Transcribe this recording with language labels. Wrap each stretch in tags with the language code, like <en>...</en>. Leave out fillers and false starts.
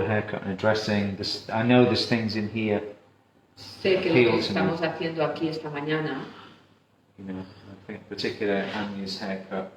<en>a haircut and a dressing. I know there's things in here.</en> <es>sé que lo que estamos haciendo aquí esta mañana,</es> <en>I think particularly Anya's haircut.</en>